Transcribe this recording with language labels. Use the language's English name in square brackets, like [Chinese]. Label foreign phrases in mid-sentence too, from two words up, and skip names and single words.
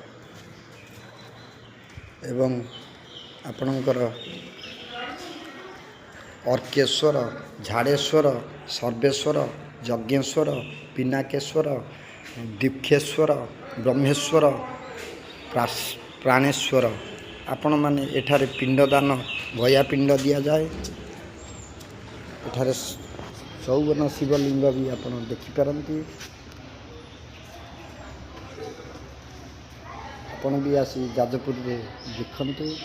[Odia] ଏବଂ ଆପଣକର ଅର୍କେଶ୍ୱର, ଝାଡ଼େଶ୍ୱର, ସର୍ବେଶ୍ୱର, ଯଜ୍ଞେଶ୍ୱର, ପିନାକେଶ୍ୱର, ଦୀକ୍ଷେଶ୍ୱର, ବ୍ରହ୍ମେଶ୍ୱର, ପ୍ରାଣେଶ୍ୱର ଆପଣ ମାନେ ଏଠାରେ ପିଣ୍ଡଦାନ ଗୟା ପିଣ୍ଡ ଦି ଯାଏ। ଏଠାରେ 54 ଶିବଲିଙ୍ଗ ଭି ଆପଣ ଦେଖିପାରନ୍ତି। ଆପଣ ଭି ଆସି ଯାଜପୁର ରେ ଦେଖନ୍ତୁ।